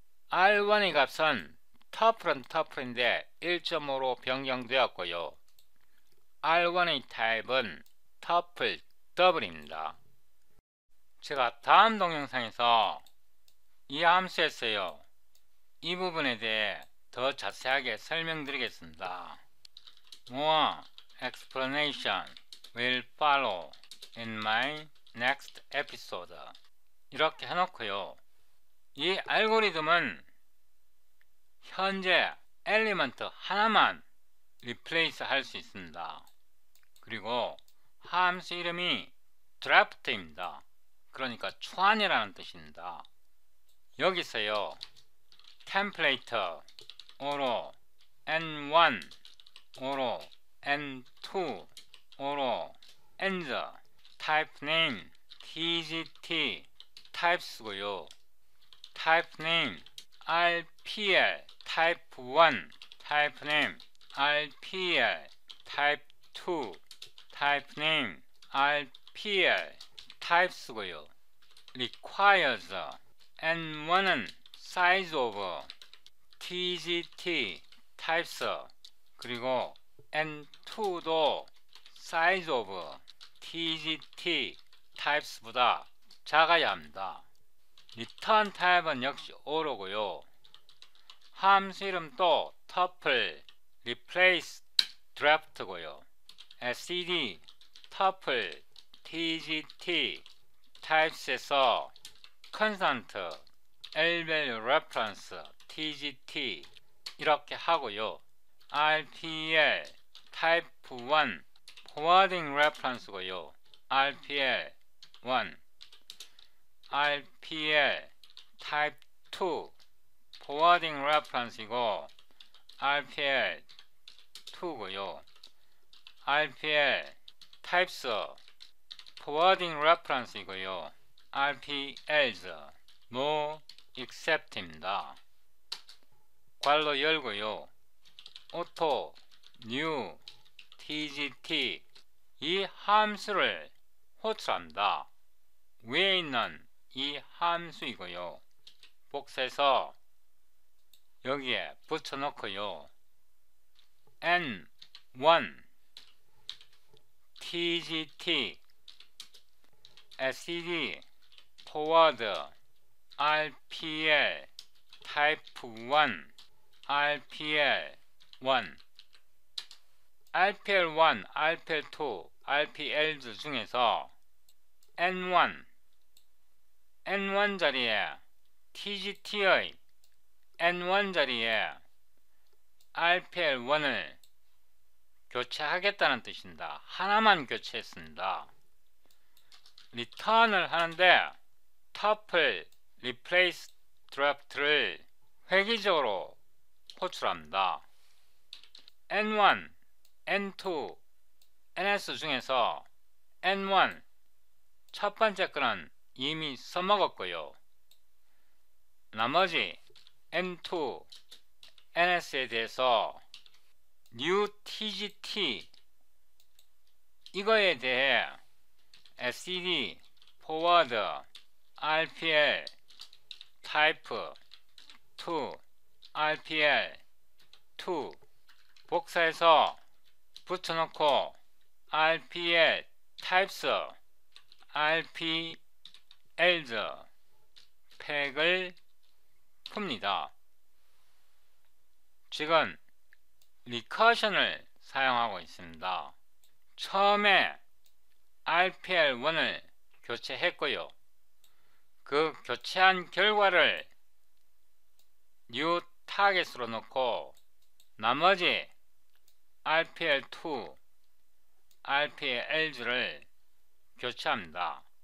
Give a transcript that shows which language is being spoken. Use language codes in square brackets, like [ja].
[ko] R1의 값은 tuple은 tuple인데 1.5로 변경되었고요. R1의 타입은 tuple double입니다. 제가 다음 동영상에서 이 함수에서요. 이 부분에 대해 더 자세하게 설명드리겠습니다. [en] More explanation will follow in my next episode. [ko] 이렇게 해놓고요. 이 알고리즘은 현재 엘리먼트 하나만 replace 할 수 있습니다. 그리고 함수 이름이 draft입니다. 그러니까 초안이라는 뜻입니다. 여기서요. 템플레이트 오로 n1 오로 n2 오로 end type name tgt types고요. type name rpl type 1 type name rpl type 2 type name rpl types고요. requires n1은 size of tgt types 그리고 n2도 size of tgt types보다 작아야 합니다. return 타입은 역시 o로고요. 함수 이름도 tuple replace draft고요. std tuple tgt types에서 constant lvalue reference tgt 이렇게 하고요. rpl type 1 forwarding reference고요. rpl 1 rpl type 2 forwarding reference이고 rpl 2고요. rpl types forwarding reference이고요. rpls no except입니다. 괄호 열고요. auto new tgt 이 함수를 호출합니다. 위에 있는 이 함수이고요. 복사해서 여기에 붙여놓고요. n1 tgt std forward rpl type 1 rpl 1 rpl1 rpl2 rpl 중에서 n1 자리에 TGT의 N1 자리에 RPL1을 교체하겠다는 뜻입니다. 하나만 교체했습니다. 리턴을 하는데 tuple replace draft를 획일적으로 호출합니다. N1, N2, NS 중에서 N1 첫 번째 거는 이미 써먹었고요. 나머지 N2, NS에 대해서 new TGT 이거에 대해 std, forward, RPL, type, to, RPL, to 복사해서 붙여놓고 RPL, types, RPLs 팩을 풉니다. 지금 리커션을 사용하고 있습니다. 처음에 RPL1을 교체했고요. 그 교체한 결과를 new 타겟으로 놓고 나머지 RPL2, RPLs를 교체합니다.